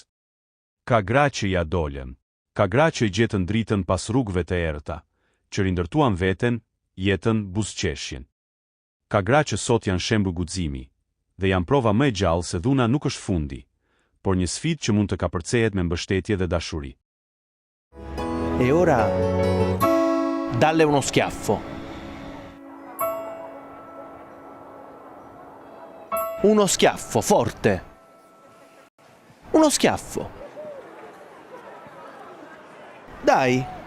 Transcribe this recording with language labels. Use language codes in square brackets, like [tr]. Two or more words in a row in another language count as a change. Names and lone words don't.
[sq] Ka gra që ja dolën, ka gra që i gjetën dritën pas rrugëve të errëta, që rindërtuan veten, jetën, buzëqeshjen. Ka gra që sot janë shembull guximi, dhe janë prova më e gjallë se dhuna nuk është fundi, por një sfidë që mund të kapërcehet me mbështetje dhe dashuri. [it] E ora dalle uno schiaffo. Uno schiaffo forte. Uno schiaffo. Dai.